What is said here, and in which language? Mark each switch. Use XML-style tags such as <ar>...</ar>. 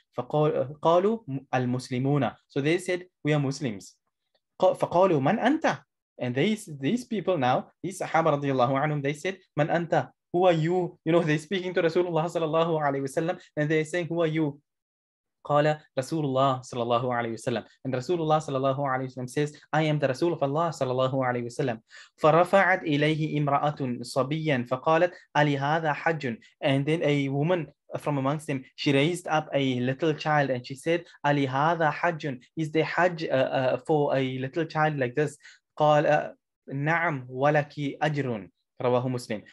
<ar>فقالوا المسلمون,</ar> <en>so they said, we are Muslims.</en> <ar>فقالوا من أنت,</ar> <en>and these people now, these Sahaba radiallahu anhum, they said,</en> <ar>من أنت,</ar> <en>who are you? You know, they're speaking to Rasulullah sallallahu alayhi wasallam, and they're saying, who are you?</en> <ar>قال رسول الله صلى الله عليه وسلم,</ar> <en>and Rasulullah</en> <ar>صلى الله عليه وسلم</ar> <en>says, I am the Rasul of Allah</en> <ar>صلى الله عليه وسلم. فرفعت إليه امرأة صبيا فقالت ألي هذا حج,</ar> <en>and then a woman from amongst them, she raised up a little child and she said,</en> <ar>ألي هذا حج,</ar> <en>is there hajj for a little child like this?</en> <ar>قال نعم ولك أجر. Rawahu Muslim.</ar>